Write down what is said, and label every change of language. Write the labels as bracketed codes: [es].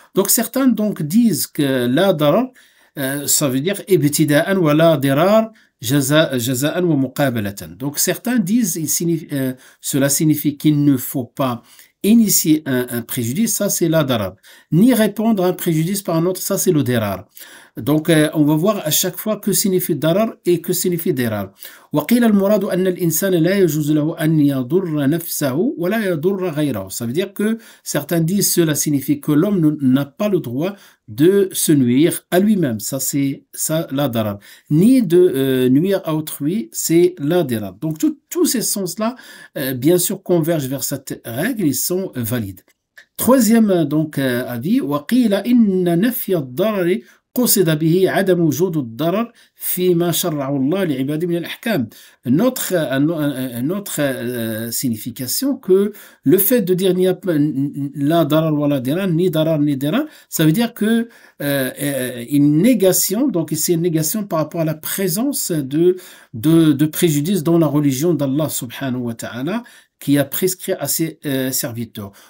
[fr] Donc certains donc disent que la darar, ça veut dire [ar] ibtida'an wa la dirar jaza'an wa muqabalatan. [fr] Donc certains disent cela signifie qu'il ne faut pas initier un préjudice, ça c'est la darar. Ni répondre à un préjudice par un autre, ça c'est le dirar. Donc, on va voir à chaque fois que signifie darar et que signifie dirar. [ar] وقيل المراد أن الإنسان لا يجوز له أن يضر نفسه ولا يضر غيره. [fr] Ça veut dire que certains disent cela signifie que l'homme n'a pas le droit de se nuire à lui-même. Ça, c'est ça la darar. Ni de nuire à autrui, c'est la dirar. Donc, tous ces sens-là, bien sûr, convergent vers cette règle, ils sont valides. Troisième donc avis, [ar] وقيل إن نفي الضرر قصد به عدم وجود الضرر فيما شرعه الله لعباده من الأحكام. [fr] Une autre signification que le fait de dire il n'y a pas la darar wa la dirar, ni darar ni dirar, ça veut dire que une négation, donc c'est une négation par rapport à la présence de préjudice dans la religion d'Allah subhanahu wa ta'ala, qui a prescrit à ses serviteurs.